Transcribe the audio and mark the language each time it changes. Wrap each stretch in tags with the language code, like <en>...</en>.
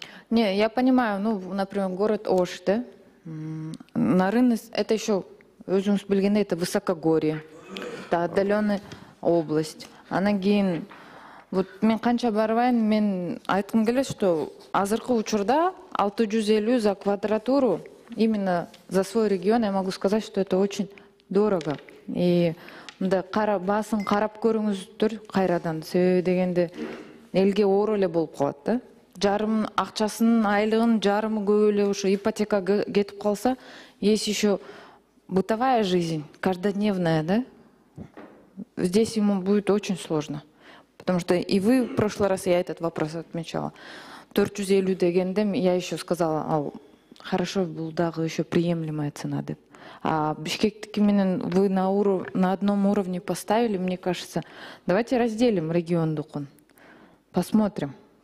<ru>Не, я понимаю, ну, например, город Ош, да? На рынок, это еще,</ru> <ky>өзүңүз билгендей,</ky> <ru>это высокогорье, это отдаленная область.</ru> <ky>Анан кийин, вот мен канча барбайм, мен айткым келет,</ky> <ru>что</ru> <ky>азыркы учурда</ky> <ru>650 за квадратуру, именно за свой регион, я могу сказать, что это очень дорого.</ru> <ky>И баасын карап көрүңүздөр кайрадан, себеби дегенде элге оор эле болуп калат да. Жарым акчасынын айлыгынын жарымы көп эле ушу ипотека кетип калса,</ky> <ru>есть еще бытовая жизнь, каждодневная, да? Здесь ему будет очень сложно. Потому что и вы в прошлый раз, я этот вопрос отмечала, 450</ru> <ky>дегенде</ky> <ru>я еще сказала, хорошо, был</ru> <ky>дагы</ky> <ru>еще приемлемая цена.</ru> <ky>А Бишкектики менен</ky> <ru>вы на одном уровне поставили, мне кажется, давайте разделим регион Дукун, посмотрим.</ru>